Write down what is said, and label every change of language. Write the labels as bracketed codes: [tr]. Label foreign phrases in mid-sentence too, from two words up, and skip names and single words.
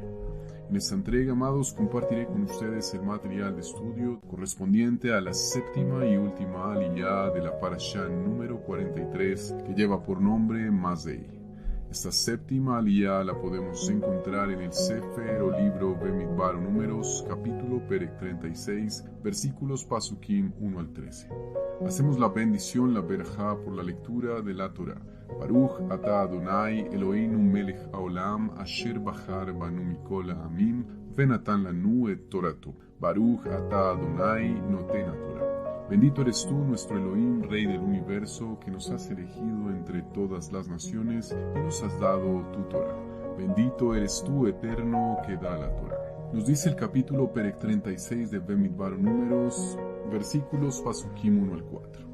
[es] En esta entrega, amados, compartiré con ustedes el material de estudio correspondiente a la séptima y última aliyá de la Parashá número 43, que lleva por nombre Mazei. Esta séptima aliyá la podemos encontrar en el Sefer o libro Bemidbar Números, capítulo Perek 36, versículos Pasukim 1 al 13. Hacemos la bendición, la berajá, por la lectura de la Torah. [he] ברוך אתה אדני אלהינו מלך העולם אשר בחר בנו מכל העמים ונתן לנו את תורתו. ברוך אתה אדני נותן תורה. [es] Bendito eres tú, nuestro Elohim, Rey del universo, que nos has elegido entre todas las naciones y nos has dado tu Torah. Bendito eres tú, eterno, que da la Torah. Nos dice el capítulo Perek 36 de Bemidbar Números, versículos Pasukim 1 al 4.